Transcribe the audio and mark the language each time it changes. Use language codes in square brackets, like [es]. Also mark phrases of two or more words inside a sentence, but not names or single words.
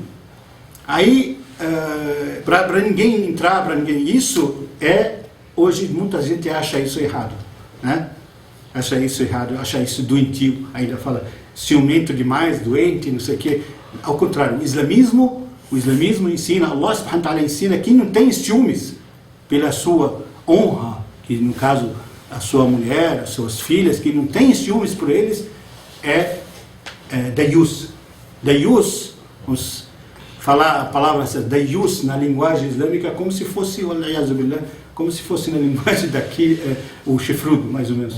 [pt] Aí, para ninguém entrar, para ninguém... Isso hoje muita gente acha isso errado, né? Acha isso errado, acha isso doentio, ainda fala ciumento demais, doente, não sei o quê. Ao contrário, o islamismo ensina, Allah [ar] سبحانه وتعالى [pt] ensina que não tem ciúmes pela sua honra, que no caso a sua mulher, as suas filhas, que não tem ciúmes por eles, dayus. Dayus, falar a palavra dayus na linguagem islâmica como se fosse, como se fosse na linguagem daqui, o chifrudo, mais ou menos.